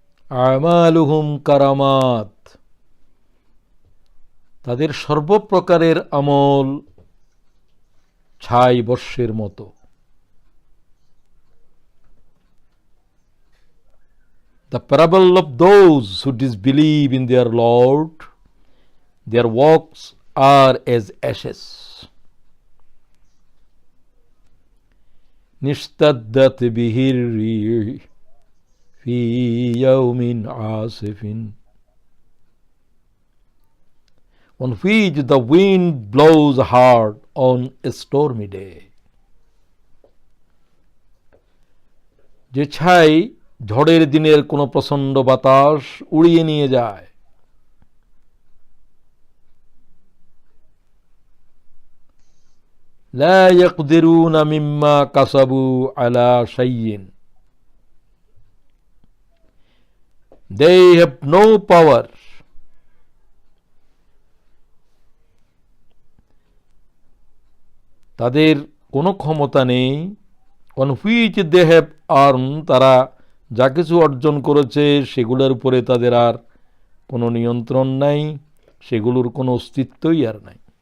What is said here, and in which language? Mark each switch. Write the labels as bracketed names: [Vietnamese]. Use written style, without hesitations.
[Arabic] আমালুহুম কারামাত, [Bangla] তাদের সর্বপ্রকারের আমল ছাই বর্ষের মতো। [English] The parable of those who disbelieve in their Lord, their works are as ashes. [Arabic] Nishtaddat bihir rih fi yawmin asifin, [English] on which the wind blows hard on a stormy day. [Bangla] যে ছাই ঝড়ের দিনের কোনো প্রচণ্ড বাতাস উড়িয়ে নিয়ে যায়। [Arabic] লা ইয়াকদিরুনা মিম্মা কাসাবু আলা শাইইন, [English] they have no power, [Bangla] তাদের কোনো ক্ষমতা নেই, [English] on which they have earned, [Bangla] তারা যা কিছু অর্জন করেছে সেগুলোর উপরে তাদের আর কোনো নিয়ন্ত্রণ নাই, সেগুলোর কোনো অস্তিত্বই আর নাই।